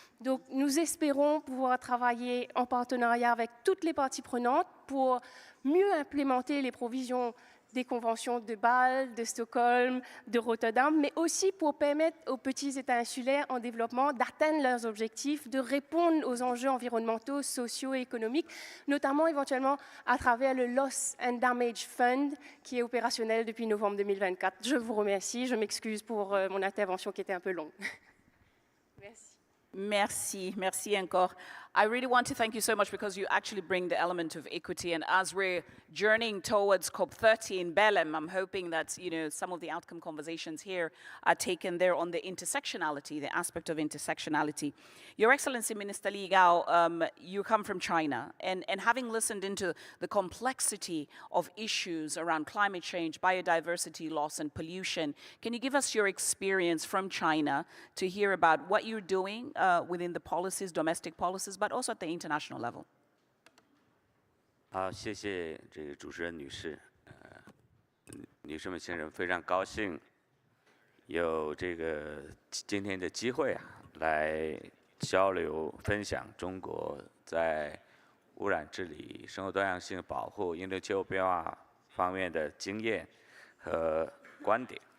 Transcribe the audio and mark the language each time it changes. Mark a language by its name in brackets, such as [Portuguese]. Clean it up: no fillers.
[French] Donc, nous espérons pouvoir travailler en partenariat avec toutes les parties prenantes pour mieux implémenter les provisions des conventions de Bâle, de Stockholm, de Rotterdam, mais aussi pour permettre aux petits États insulaires en développement d'atteindre leurs objectifs, de répondre aux enjeux environnementaux, sociaux et économiques, notamment éventuellement à travers le Loss and Damage Fund qui est opérationnel depuis novembre 2024. Je vous remercie, je m'excuse pour mon intervention qui était un peu longue. Merci. Merci encore. [English] I really want to thank you so much because you actually bring the element of equity. And as we're journeying towards COP30 in Belém, I'm hoping that some of the outcome conversations here are taken there on the intersectionality, the aspect of intersectionality. Your Excellency, Minister Li Gao, you come from China, and having listened into the complexity of issues around climate change, biodiversity loss, and pollution, can you give us your experience from China to hear about what you're doing within the policies, domestic policies, but also at the international level? [Chinese] 好，谢谢这个主持人女士，女士们、先生，非常高兴有这个今天的机会来交流分享中国在污染治理、生物多样性保护、应对气候变化方面的经验和观点。